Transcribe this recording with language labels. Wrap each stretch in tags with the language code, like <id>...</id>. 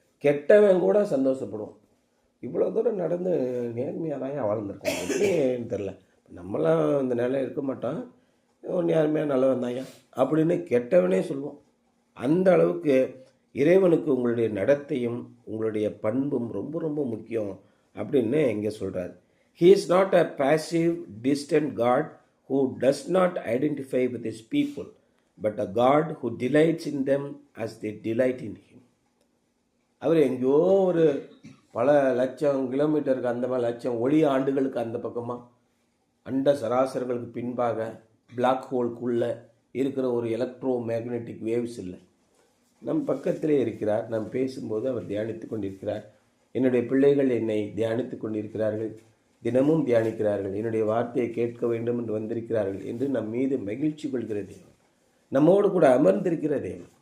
<ta>கெட்டவன் கூட சந்தோஷப்படுவான். இவ்வளோ தூரம் நடந்து நேர்மையாக தான் வாழ்ந்துருக்கோம், எப்படின்னு தெரில. நம்மளாம் இந்த நிலை இருக்க மாட்டோம், நேர்மையாக நல்லவன் தாயா அப்படின்னு கெட்டவனே சொல்லுவோம். அந்த அளவுக்கு இறைவனுக்கு உங்களுடைய நடத்தையும் உங்களுடைய பண்பும் ரொம்ப ரொம்ப முக்கியம் அப்படின்னு இங்கே சொல்கிறார்.</ta> <en>He is not a passive, distant God who does not identify with his people, but a God who delights in them as they delight in him.</en> <ta>அவர் எங்கேயோ ஒரு பல லட்சம் கிலோமீட்டருக்கு, அந்த மாதிரி லட்சம் ஒளி ஆண்டுகளுக்கு அந்த பக்கமாக அண்ட சராசரங்களுக்கு பின்பாக பிளாக் ஹோல்குள்ளே இருக்கிற ஒரு எலக்ட்ரோ மேக்னெட்டிக் வேவ்ஸ் இல்லை, நம் பக்கத்திலே இருக்கிறார். நாம் பேசும்போது அவர் தியானித்து கொண்டிருக்கிறார். என்னுடைய பிள்ளைகள் என்னை தியானித்து கொண்டிருக்கிறார்கள், தினமும் தியானிக்கிறார்கள், என்னுடைய வார்த்தையை கேட்க வேண்டும் என்று வந்திருக்கிறார்கள் என்று நம் மீது மகிழ்ச்சி கொள்கிற தேவன், நம்மோடு கூட அமர்ந்திருக்கிற தேவன்.</ta>